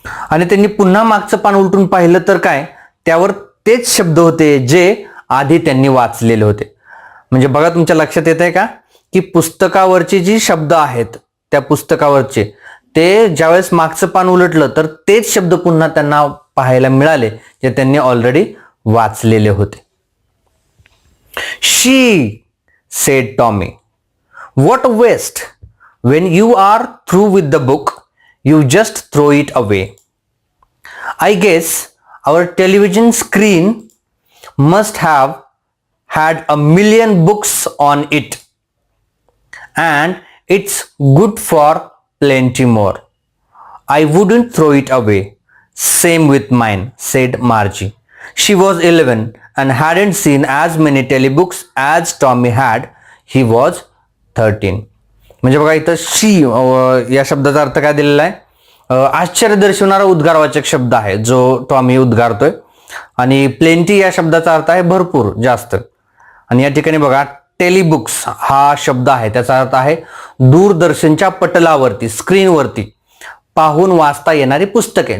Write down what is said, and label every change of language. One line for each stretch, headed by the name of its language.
Marathi: आणि त्यांनी पुन्हा मागचं पान उलटून पाहिलं तर काय, त्यावर तेच शब्द होते जे आधी त्यांनी वाचलेले होते. म्हणजे बघा, तुमच्या लक्षात येत आहे का की पुस्तकावरची जी शब्द आहेत त्या पुस्तकावरचे, ते ज्यावेळेस मागचं पान उलटलं तर तेच शब्द पुन्हा त्यांना पाहायला मिळाले जे त्यांनी ऑलरेडी वाचलेले होते.
English: She said Tommy, "What a waste. When you are through with the book, you just throw it away. I guess our television screen must have had a million books on it, and it's good for plenty more. I wouldn't throw it away. Same with mine," said Margie. She was 11 and hadn't seen as many telebooks as Tommy had. He was 13.
Marathi: म्हणजे बघा, इथं शी या शब्दाचा अर्थ काय दिलेला आहे? आश्चर्य दर्शवणारा उद्गारवाचक शब्द आहे जो टॉमी उद्गारतोय. आणि प्लेंटी या शब्दाचा अर्थ आहे भरपूर, जास्त. आणि या ठिकाणी बघा, टेलिबुक्स हा शब्द आहे, त्याचा अर्थ आहे दूरदर्शनच्या पटलावरती, स्क्रीनवरती पाहून वाचता येणारी पुस्तके.